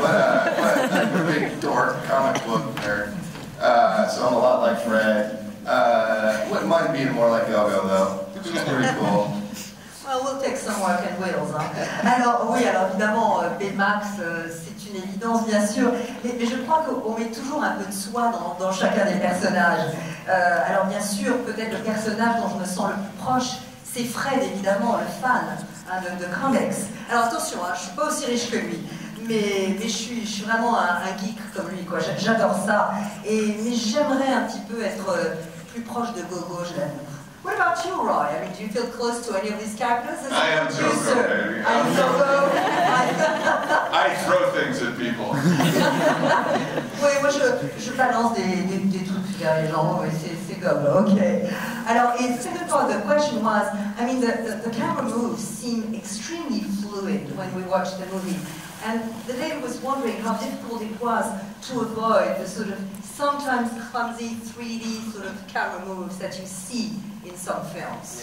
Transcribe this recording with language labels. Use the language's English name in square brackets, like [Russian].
[English] But I'm a big dork, comic book nerd. So I'm a lot like Fred. Wouldn't mind being more like Go-Go though. She's pretty cool. Well, we'll take some work and wheels. Hein. [French] Alors oui, alors évidemment, Baymax, c'est une évidence bien sûr, mais je crois qu'on met toujours un peu de soi dans chacun des personnages. Alors bien sûr, peut-être le personnage dont je me sens le plus proche, c'est Fred évidemment, le fan hein, de Conlex. Alors attention, hein, je suis pas aussi riche que lui. Mais je suis vraiment un geek comme lui, quoi. J'adore ça. Mais j'aimerais un petit peu être plus proche de Gogo, je l'avoue. [English] What about you, Roy? I mean, do you feel close to any of these characters? I am Gogo, baby. I'm Gogo. I throw things at people. [French] Oui, moi je balance des trucs vers les gens, oui, c'est Gogo, ok. [English] Alors, the second part of the question was, I mean, the camera moves seem extremely fluid when we watch the movie. And David was wondering how difficult it was to avoid the sort of sometimes clumsy 3D sort of camera moves that you see in some films.